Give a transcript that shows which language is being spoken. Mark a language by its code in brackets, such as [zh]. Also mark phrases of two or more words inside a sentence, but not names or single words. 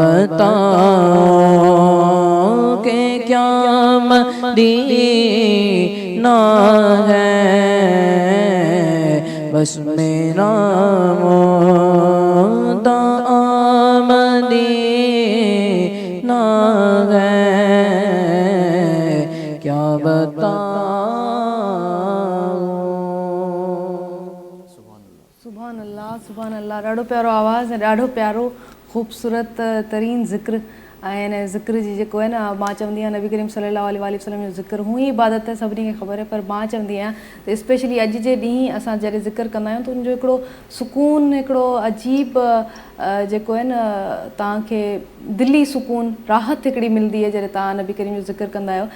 [ur] بتاؤں کہ کیا مدینہ ہے بس میرا مدعا مدینہ ہے کیا بتاؤں [ar] سبحان الله [sd] ڏاڍو پيارو آواز ۽ ڏاڍو پيارو خوبصورت ترين ذڪر ۽ هن ذڪر جي جيڪو آهي نه مان چوندي آهيان نبي ڪريم [ar] صلى الله عليه وسلم [sd] جو ذڪر هونئن ئي عبادت آهي، سڀني کي خبر آهي، پر مان چوندي آهيان ته اسپيشلي اڄ جي ڏينهن اسان جڏهن ذڪر ڪندا آهيون ته ان جو هڪڙو سڪون، هڪڙو عجيب جيڪو آهي نه توهان کي دلي سڪون، راحت هڪڙي ملندي آهي جڏهن توهان نبي ڪريم جو ذڪر ڪندا آهيو.